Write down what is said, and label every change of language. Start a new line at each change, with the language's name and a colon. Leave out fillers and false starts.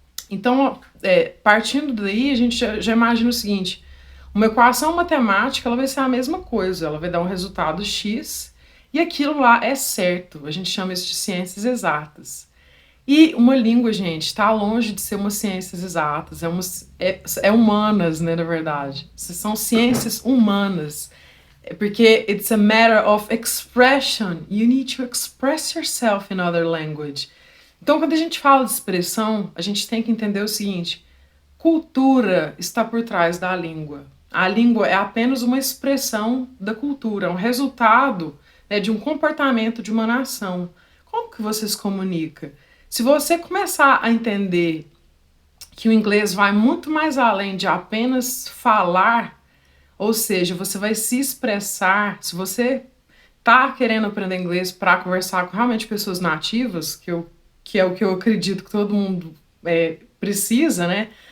Portuguese: Então, partindo daí, a gente já imagina o seguinte: uma equação matemática ela vai ser a mesma coisa, ela vai dar um resultado X e aquilo lá é certo. A gente chama isso de ciências exatas. E uma língua, gente, está longe de ser uma ciências exatas, é humanas, né, na verdade. São ciências humanas. Porque
English: it's a matter of expression. You need to express yourself in other language.
Portuguese: Então, quando a gente fala de expressão, a gente tem que entender o seguinte: cultura está por trás da língua. A língua é apenas uma expressão da cultura, um resultado, né, de um comportamento de uma nação. Como que você se comunica? Se você começar a entender que o inglês vai muito mais além de apenas falar, ou seja, você vai se expressar, se você tá querendo aprender inglês para conversar com realmente pessoas nativas, que é o que eu acredito que todo mundo precisa, né?